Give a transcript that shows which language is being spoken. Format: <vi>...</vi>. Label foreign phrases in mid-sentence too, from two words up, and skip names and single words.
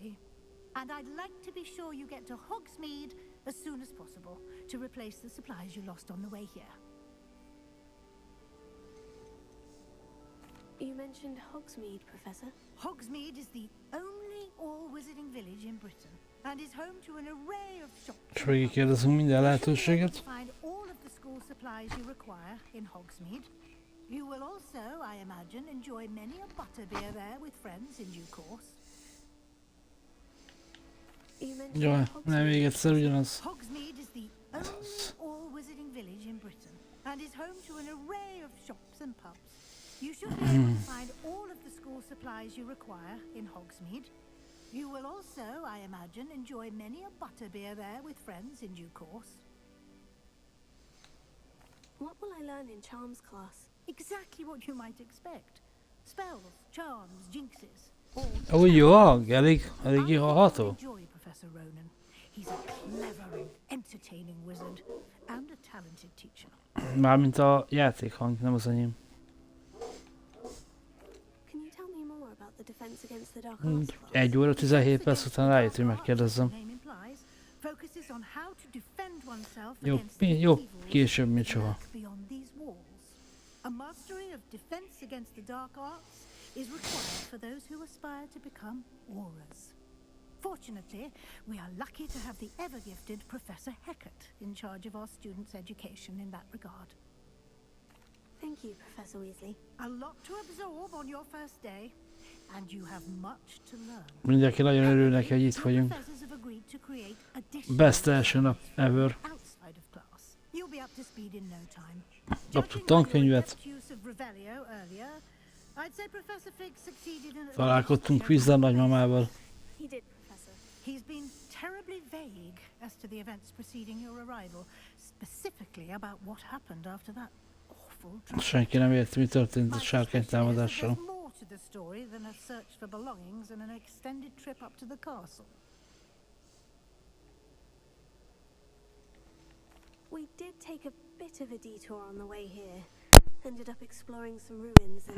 <en>And I'd like to be sure you get to Hogsmeade as soon as possible to replace the supplies you lost on the way here. You mentioned Hogsmeade, Professor. Hogsmeade is the only all-wizarding village in Britain and is home to an array of shops.</en> <hu>És végigkérdezünk minden lehetőséget.</hu> <en>Find all of the school supplies you require in Hogsmeade. You will also, I imagine, enjoy many a butterbeer there with friends in due course. You mentioned</en> <hu>Jó, nem</hu> <en>Hogsmeade.</en> <hu>még egyszer ugyanaz.</hu> <en>Hogsmeade is the only all-wizarding village in Britain and is home to an array of shops and pubs. You should be able to find all of the school supplies you require in Hogsmeade. You will also, I imagine, enjoy many a butterbeer there with friends in due course. What will I learn in Charms class? Exactly what you might expect. Spells, charms, jinxes. All</en> <hu>Ó, jó hang, elég jó hallható.</hu> <en>enjoy Professor Ronan. He's a clever and entertaining wizard and a talented teacher.</en> <hu>Mármint a játékhang, nem az enyém.</hu> <en>Can you tell me more about the Defense Against the Dark Arts class?</en> <hu>1 óra 17 perc után rájött, hogy megkérdezzem.</hu> <en>Focuses on how to defend oneself</en> <hu>Jó,</hu> <en>against the</en> <hu>jó,</hu> <en>evils</en> <hu>később, mint</hu> <en>that</en> <hu>soha.</hu> <en>lurk beyond these walls. A mastery of defense against the dark arts is required for those who aspire to become aurors. Fortunately, we are lucky to have the ever-gifted Professor Hecat in charge of our students' education in that regard. Thank you, Professor Weasley. A lot to absorb on your first day, and you have much to learn.</en> <hu>Mindenki nagyon örül neki, hogy itt vagyunk.</hu> <en>Professors have agreed to create additional</en> <hu>Best első nap ever.</hu> <en>outside of class. You'll be up to speed in no time.</en> <hu>Kaptuk tankönyvet.</hu> <en>Use of Revelio earlier, I'd say Professor Fig succeeded in</en> <hu>Találkoztunk Quizzen nagymamával.</hu> <en>He did, Professor. He's been terribly vague as to the events preceding your arrival, specifically about what happened after that awful trip.</en> <hu>Senki nem érti, mi történt a</hu> <en>My</en> <hu>sárkány</hu> <en>suspicion is that</en> <hu>támadással.</hu> <en>there's more to the story than a search for belongings and an extended trip up to the castle. We did take a bit of a detour on the way here. Ended up exploring some ruins and...</en>